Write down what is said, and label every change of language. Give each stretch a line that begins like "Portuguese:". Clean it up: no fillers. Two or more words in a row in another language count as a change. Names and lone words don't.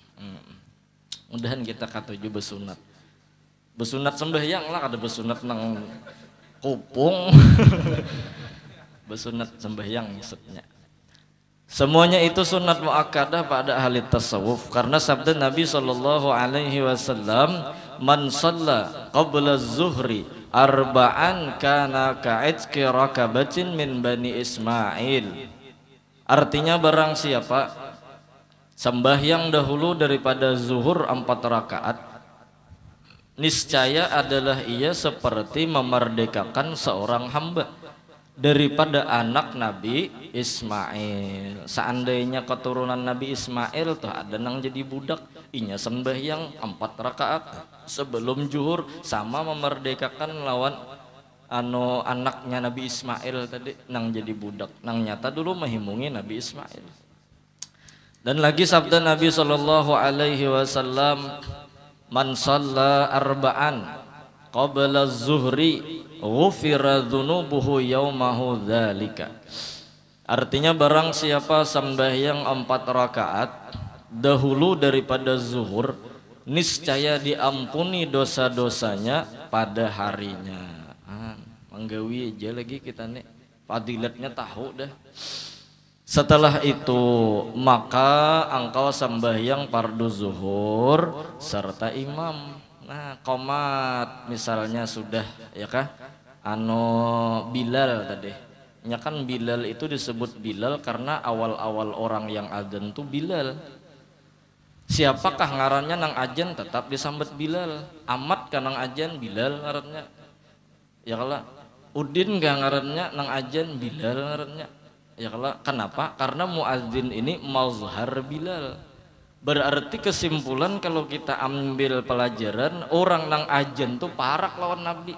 Banjar: Mudahan kita katuju besunat. Besunat sembahyang lah, ada besunat nang kupung.
Indonesian: Besunat sembahyang maksudnya. Semuanya itu sunat muakkadah pada ahli tasawuf karena sabda Nabi
Arabic: صلى الله عليه وسلم, "من صلى قبل الظهر أربعا كان كعتق رقبة من بني إسماعيل."
Indonesian: Artinya barang siapa sembahyang dahulu daripada zuhur 4 rakaat, niscaya adalah ia seperti memerdekakan seorang hamba daripada anak Nabi Ismail.
Banjar: Seandainya keturunan Nabi Ismail tuh ada nang jadi budak, inya sembahyang 4 rakaat sebelum zuhur sama memerdekakan lawan anaknya Nabi Ismail tadi nang jadi budak, nang nyata dulu menghimungi Nabi Ismail.
Indonesian: Dan lagi sabda Nabi
Arabic: صلى الله عليه وسلم, "من صلى أربعا قبل الظهر غفر ذنوبه يومه ذلك."
Indonesian: Artinya barang siapa sembahyang 4 rakaat dahulu daripada zuhur, niscaya diampuni dosa-dosanya pada harinya.
Banjar: Manggawi aja lagi kita nih, fadilatnya tahu dah.
Indonesian: Setelah itu maka engkau sembahyang fardu zuhur serta imam.
Banjar: Nah qomat misalnya sudah ya kah Bilal tadi.
Indonesian: Ya kan Bilal itu disebut Bilal karena awal-awal orang yang adzan tuh Bilal.
Banjar: Siapakah ngarannya nang ajan tetap disambet Bilal. Amat kan nang ajan Bilal ngarannya. Ya kalau Udin gak ngarannya nang ajan Bilal ngarannya.
Indonesian: Ya kalau kenapa?
Banjar: Karena muadzin ini mazhar Bilal. Berarti kesimpulan kalau kita ambil pelajaran orang nang ajan tuh parak lawan Nabi.